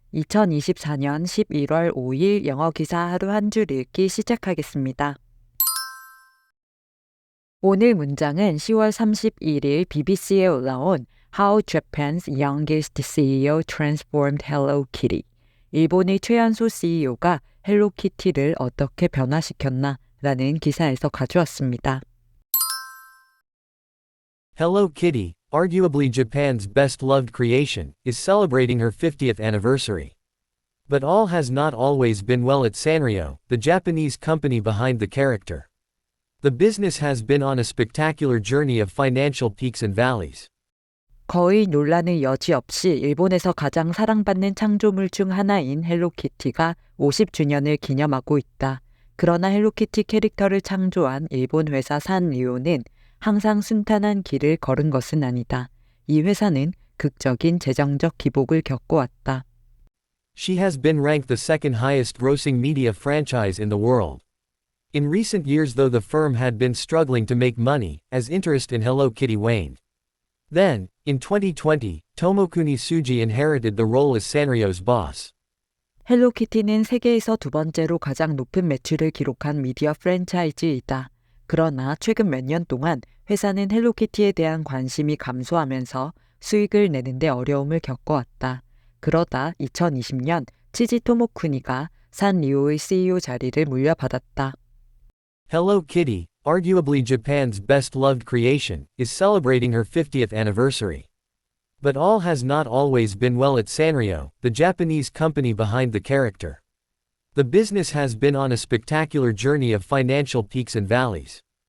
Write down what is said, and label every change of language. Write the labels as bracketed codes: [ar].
[ko] 2024년 11월 5일 영어 기사 하루 한 줄 읽기 시작하겠습니다. 오늘 문장은 10월 31일 BBC에 올라온 [en] How Japan's youngest CEO transformed Hello Kitty. [ko] 일본의 최연소 CEO가 헬로키티를 어떻게 변화시켰나 라는 기사에서 가져왔습니다. [en] Hello Kitty, arguably Japan's best-loved creation, is celebrating her 50th anniversary. But all has not always been well at Sanrio, the Japanese company behind the character. The business has been on a spectacular journey of financial peaks and valleys. [ko] 거의 논란의 여지 없이 일본에서 가장 사랑받는 창조물 중 하나인 헬로키티가 50주년을 기념하고 있다. 그러나 헬로키티 캐릭터를 창조한 일본 회사 산리오는 항상 순탄한 길을 걸은 것은 아니다. 이 회사는 극적인 재정적 기복을 겪어왔다. [en] She has been ranked the second highest grossing media franchise in the world. In recent years, though, the firm had been struggling to make money, as interest in Hello Kitty waned. Then, in 2020, Tomokuni Tsuji inherited the role as Sanrio's boss. [ko] 헬로키티는 세계에서 두 번째로 가장 높은 매출을 기록한 미디어 프랜차이즈이다. 그러나 최근 몇 년 동안 회사는 헬로키티에 대한 관심이 감소하면서 수익을 내는데 어려움을 겪어왔다. 그러다 2020년 치지 토모쿠니가 산리오의 CEO 자리를 물려받았다. [en] Hello Kitty, arguably Japan's best-loved creation, is celebrating her 50th anniversary. But all has not always been well at Sanrio, the Japanese company behind the character. The business has been on a spectacular journey of financial peaks and valleys.